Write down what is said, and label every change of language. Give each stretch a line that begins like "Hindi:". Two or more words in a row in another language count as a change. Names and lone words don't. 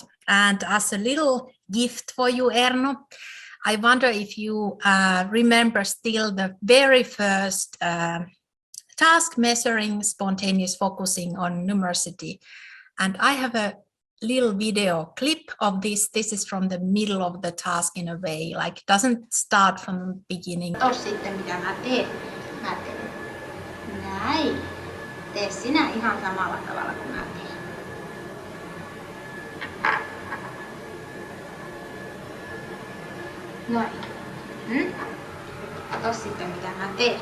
English: And as a little gift for you, Erno, I wonder if you remember still the very first task measuring spontaneous focusing on numericity. And I have a little video clip of this. This is from the middle of the task in a way, like doesn't start from the beginning.
Finnish: Sitten mitä mä teen näin. Tee sinä ihan samalla tavalla kuin mä teen. Noin. Kato sitten mitä mä teen.